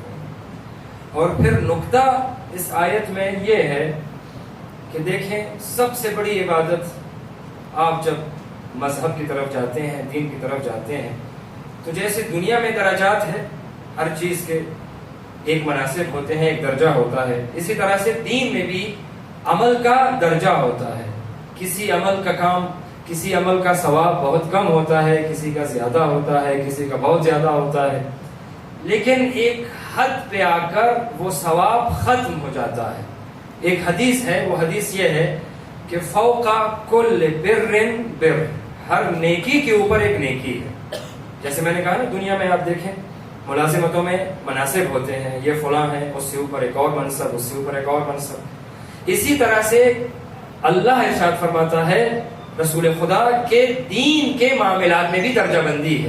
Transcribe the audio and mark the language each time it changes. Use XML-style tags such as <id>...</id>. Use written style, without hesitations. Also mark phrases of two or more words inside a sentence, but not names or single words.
<ur>اور پھر نقطہ اس آیت میں یہ ہے کہ دیکھیں، سب سے بڑی عبادت آپ جب مذہب کی طرف جاتے ہیں، دین کی طرف جاتے ہیں، تو جیسے دنیا میں درجات ہے، ہر چیز کے ایک مناسب ہوتے ہیں، ایک درجہ ہوتا ہے، اسی طرح سے دین میں بھی عمل کا درجہ ہوتا ہے. کسی عمل کا کام، کسی عمل کا ثواب بہت کم ہوتا ہے، کسی کا زیادہ ہوتا ہے، کسی کا بہت زیادہ ہوتا ہے، لیکن ایک حد پہ آ کر وہ ثواب ختم ہو جاتا ہے. ایک حدیث ہے، وہ حدیث یہ ہے کہ</ur> <ar>فوق کل بر بر،</ar> <ur>ہر نیکی کے اوپر ایک نیکی ہے. جیسے میں نے کہا نا، دنیا میں آپ دیکھیں ملازمتوں میں مناصب ہوتے ہیں، یہ فلاں ہیں، اس سے اوپر ایک اور منصب، اس سے اوپر ایک اور منصب. اسی طرح سے اللہ ارشاد فرماتا ہے رسول خدا کے دین کے معاملات میں بھی درجہ بندی ہے.</ur>